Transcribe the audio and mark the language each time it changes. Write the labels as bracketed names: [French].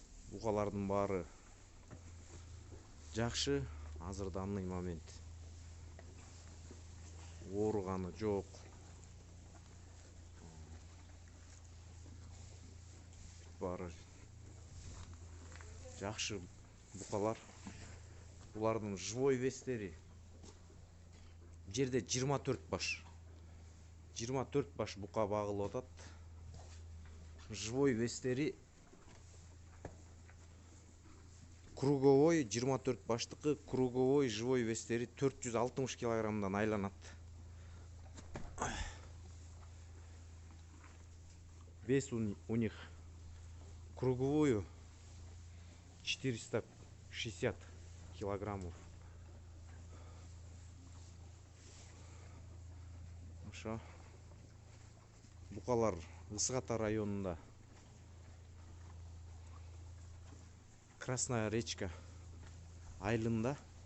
[Kyrgyz] Букалардын баары жакшы. Азыр [Russian] данный момент [Kyrgyz] ооруганы жок. Баары жакшы букалар. Булардын живой вестери жерде 24 баш. 24 баш бука багылып атат. Живой вестери круговой 24 баштыкы, круговой живой вестери 460 килограммдан айланат. [Russian] Вес у них круговую 460 килограммов. [Kyrgyz] Ошо букалар Ысык Ата районунда Красная речка айылында.